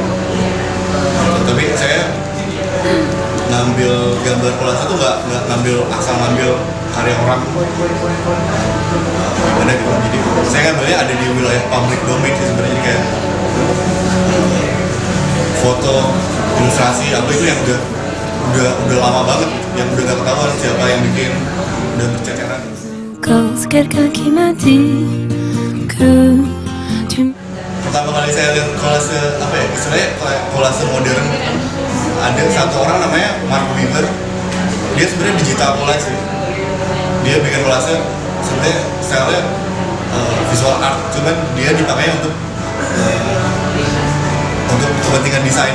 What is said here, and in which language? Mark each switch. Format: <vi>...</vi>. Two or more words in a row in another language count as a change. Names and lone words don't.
<id>Tapi saya ngambil gambar kolase tuh nggak asal ngambil karya orang gimana gitu. Jadi saya ngambilnya ada di wilayah</id> <en>public domain</en> <id>sih sebenarnya, jadi kayak foto, ilustrasi apa itu yang udah lama banget, yang udah gak ketahuan siapa yang bikin, udah berceceran.</id> <fr>Quand quelqu'un qui m'a dit que tu...</fr> <id>Pertama kali saya lihat kolase istilahnya kolase modern, ada satu orang namanya Mark Weaver. Dia sebenarnya digital kolase, dia bikin kolase sebenarnya stylenya</id> <en>visual art,</en> <id>cuman dia dipakainya untuk kepentingan desain.</id>